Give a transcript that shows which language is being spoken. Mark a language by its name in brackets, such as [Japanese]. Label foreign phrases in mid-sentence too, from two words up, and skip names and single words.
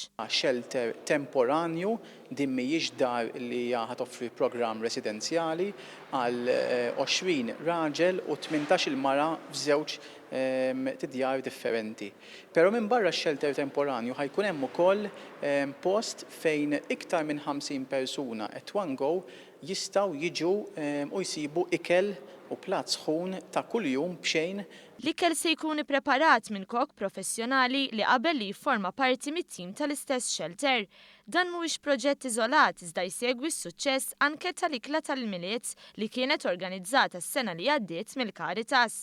[Maltese] Shelter temporanju din mhijiex dar li ħad toffri programm residenzjali għal 20 raġel u 18 mara f'żewġ djar differenti. Però minn barra x-shelter temporanju ħajkun hemm ukoll post fejn iktar minn 50 persuna [English] at one go [Maltese] jistgħu jiġu u jsibu ikel u platt sħun ta' kuljum b'xejn. L-ikel se jkun ippreparat minn kok professjonali li qabel li jifforma parti mit-tim tal-istess shelter. Dan mhuwiex proġett iżolat iżda jsegwi s-suċċess anke tal-ikla tal-miliet li kienet organizzata s-sena li għaddiet mill-Caritas.